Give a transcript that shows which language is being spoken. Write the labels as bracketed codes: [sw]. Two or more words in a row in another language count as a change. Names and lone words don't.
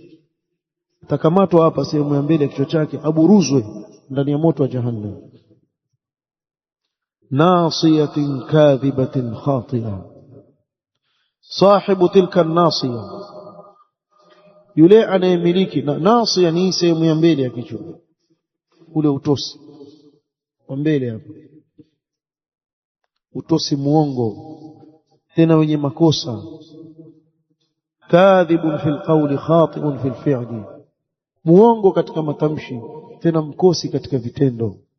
[sw] Takamatwa hapa sehemu ya mbele ya kichwa chake, aburuzwe ndani ya moto wa jahannam. [ar] ناصية كاذبة خاطئة صاحب تلك الناصية, [sw] yule anayemiliki. Na nasiya ni sehemu ya mbele ya kichwa, ule utosi wa mbele hapo, utosi muongo tena wenye makosa. [ar] كاذب في القول خاطئ في الفعل, [sw] muongo katika matamshi tena mkosi katika vitendo.